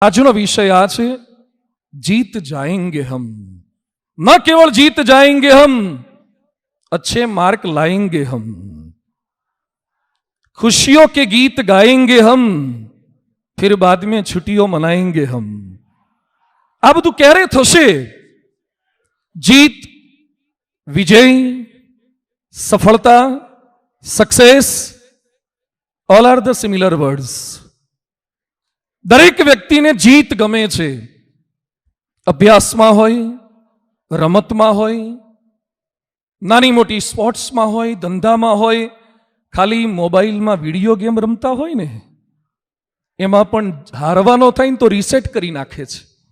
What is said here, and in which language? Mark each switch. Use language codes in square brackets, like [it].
[gu] આજનો વિષય આ છે, [hi] जीत जाएंगे हम। न केवल जीत जाएंगे हम, अच्छे मार्क लाएंगे हम, खुशियों के गीत गाएंगे हम, फिर बाद में छुट्टियों मनाएंगे हम। [gu] આ બધું ક્યારે થશે? જીત, વિજય, સફળતા, success, [en] All are the similar words. [gu] દરેક વ્યક્તિને જીત ગમે છે. અભ્યાસમાં હોય, રમતમાં હોય, નાની મોટી સ્પોર્ટ્સમાં હોય, ધંધામાં હોય, ખાલી મોબાઈલમાં વિડીયો ગેમ રમતા હોય ને, એમાં પણ હારવાનો થાય ને તો રીસેટ કરી નાખે છે.